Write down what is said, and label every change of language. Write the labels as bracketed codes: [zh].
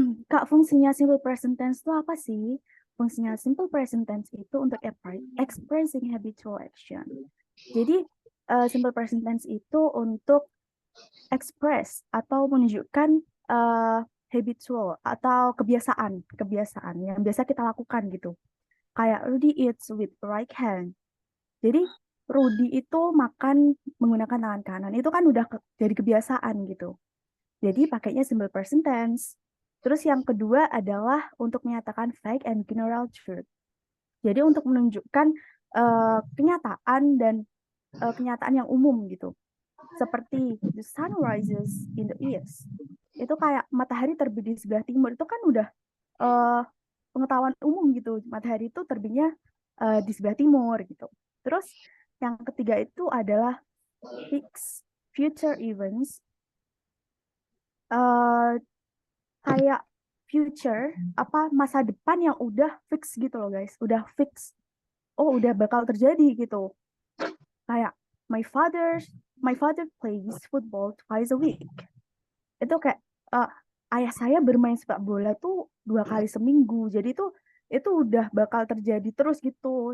[id] Kak, fungsinya simple present tense itu apa sih? Fungsinya simple present tense itu untuk [en] expressing habitual action. [id] Jadi, simple present tense itu untuk express atau menunjukkan uh, habitual atau kebiasaan yang biasa kita lakukan gitu. Kayak [en] Rudy eats with right hand. [id] Jadi, Rudy itu makan menggunakan tangan kanan. Itu kan udah jadi kebiasaan gitu. Jadi pakainya simple present tense. Terus yang kedua adalah untuk menyatakan [en] fact and general truth. [id] Jadi untuk menunjukkan kenyataan dan kenyataan yang umum gitu. Seperti [en] the sun rises in the east. [id] Itu kayak matahari terbit di sebelah timur. Itu kan udah uh, pengetahuan umum gitu. Matahari itu terbitnya di sebelah timur gitu. Terus yang ketiga itu adalah [en] fixed future events. [id] eh, kayak future apa masa depan yang udah fix gitu loh guys, udah fix. Oh, udah bakal terjadi gitu. Kayak [en] my father plays football twice a week. [id] Itu kayak eh, ayah saya bermain sepak bola tuh 2 kali seminggu. Jadi itu udah bakal terjadi terus gitu.